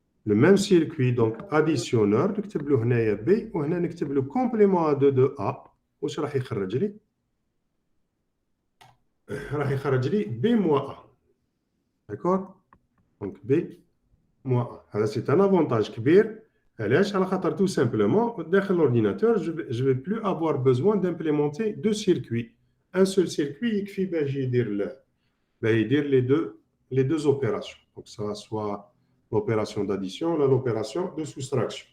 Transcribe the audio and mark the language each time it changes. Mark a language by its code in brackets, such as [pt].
[fr] Le même circuit, donc additionneur, [ar] نكتب له هنايا [fr] B [ar] وهنا نكتب له [fr] complément à 2 de A. [ar] واش راح يخرج لي؟ راح يخرج لي [fr] B moins A. D'accord? Donc B moins A. [ar] هذا [fr] c'est un avantage [ar] كبير. علاش؟ على خاطر [fr] tout simplement [ar] داخل [fr] l'ordinateur je vais plus avoir besoin d'implémenter deux circuits. Un seul circuit [ar] يكفي باش يدير [fr] les deux opérations. Donc ça soit l'opération d'addition ou l'opération de soustraction.